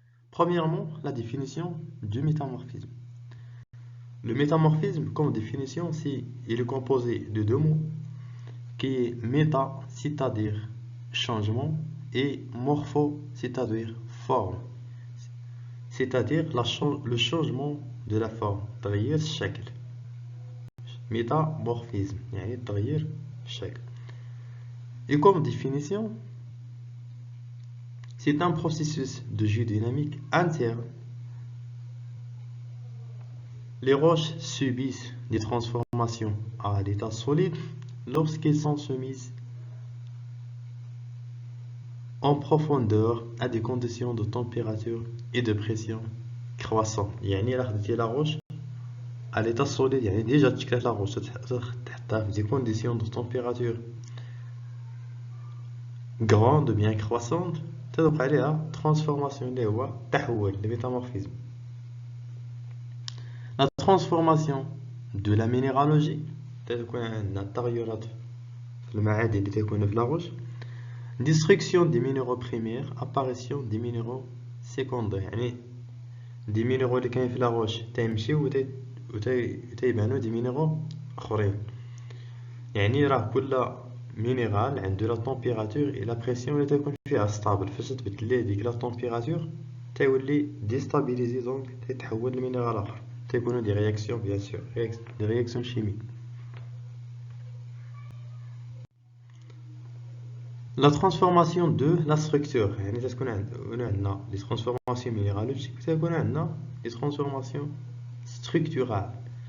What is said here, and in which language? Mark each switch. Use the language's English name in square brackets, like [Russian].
[French] Premièrement, la définition du métamorphisme. Le métamorphisme, comme définition, il est composé de deux mots, qui est méta, c'est-à-dire changement, et morpho, c'est-à-dire forme, c'est-à-dire le changement de la forme, [Arabic] تغيير الشكل. Métamorphisme, يعني تغيير الشكل. [French] Et comme définition, c'est un processus de jus dynamique interne. Les roches subissent des transformations à l'état solide lorsqu'elles sont soumises en profondeur à des conditions de température et de pression croissantes. [Arabic] يعني إلا خديتي [French] la roche à l'état solide [Arabic] يعني [French] déjà [Arabic] تشكلت [French] la roche [Arabic] تحطها في [French] des conditions de température grande bien croissante [Arabic] تدوق عليها [French] transformation [Arabic] اللي هو تحول [French] le métamorphisme. La transformation de la minéralogie [Arabic] تكون عندنا التغيرات في المعادن اللي تكون في [French] la roche. Destruction des minéraux primaires, apparition des minéraux secondaires. [Arabic] يعني [French] des minéraux [Arabic] اللي كاين في [French] la roche [Arabic] تيمشيو وتيبانو des minéraux اخرين. يعني راه كل مينيرال عنده [French] لا température et la pression [Arabic] اللي تكون فيها [French] ستابل. [Arabic] فاش تبدل ليه ديك [French] لا température [Arabic] تيولي [French] ديستابيليزي [Arabic] دونك تيتحول لمينيرال اخر. تيكونوا [French] des réactions bien sûr, des réactions chimiques. La transformation de la structure, [Arabic] يعني تكون عندنا [French] les transformations minéralogiques [Arabic] تكون عندنا [French] les transformations structurales.